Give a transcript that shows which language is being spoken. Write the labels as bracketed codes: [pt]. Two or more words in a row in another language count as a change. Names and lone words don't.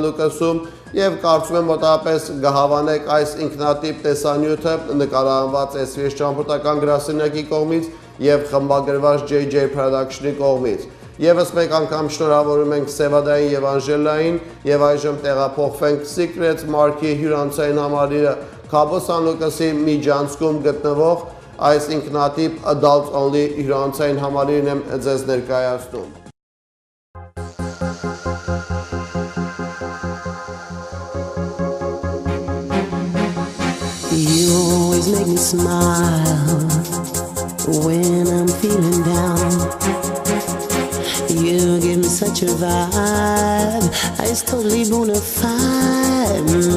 [hy] Lucas-ում եւ կարծում եմ մոտավորապես կհավանեք այս ինքնատիպ տեսանյութը նկարահանված SVH ճամփորդական գրասենյակի կողմից եւ խմբագրված JJ Production-ի կողմից։ Եվս մեկ անգամ շնորհավորում ենք Սևադային եւ Անժելային եւ այժմ տեղափոխվենք Secrets Mark-ի հյուրանոցային համալիրը Cabo San Lucas-ի միջանցքում գտնվող այս ինքնատիպ [en] adult only [hy] հյուրանոցային համալիրն եմ ձեզ ներկայացնում։ [en] You always make me smile when I'm feeling down. You give me such a vibe, it's totally bona fide.